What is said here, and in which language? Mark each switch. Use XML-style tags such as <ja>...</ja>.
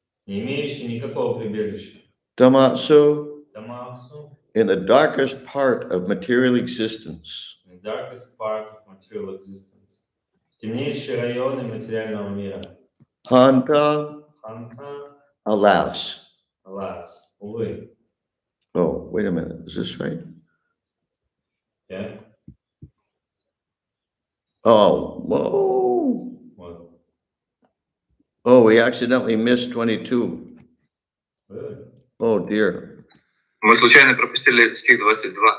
<ru>Не имеющий никакого прибежища.</ru> <sa>Tamatsu,</sa> <ru>Тамасу,</ru> <en>in the darkest part of material existence. the darkest part of material existence.</en> <ru>Темнейшие районы материального мира.</ru> <sa>Hanta,</sa> <ru>Ханта,</ru> <en>alas. alas, увы. Oh, wait a minute, is this right? Yeah? Oh, whoa.</en> <ru>Вот.</ru> <en>Oh, we accidentally missed 22. Really? Oh, dear.</en> <ru>Мы случайно пропустили стих 22.</ru>